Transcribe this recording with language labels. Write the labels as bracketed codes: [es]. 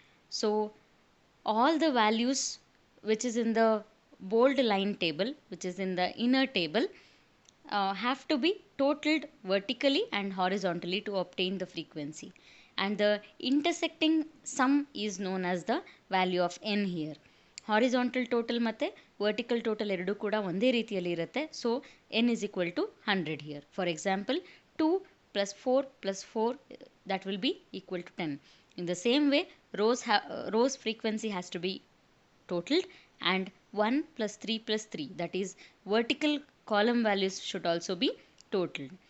[en] So all the values which is in the bold line table, which is in the inner table, have to be totaled vertically and horizontally to obtain the frequency, and the intersecting sum is known as the value of n here. [kn] Horizontal total ಮತ್ತೆ vertical total ಎರಡು ಕೂಡ ಒಂದೇ ರೀತಿಯಲ್ಲಿ ಇರುತ್ತೆ. [en] So n is equal to 100 here. For example, 2 plus 4 plus 4, that will be equal to 10. In the same way, rows frequency has to be totaled, and 1 plus 3 plus 3, that is vertical column values should also be totaled.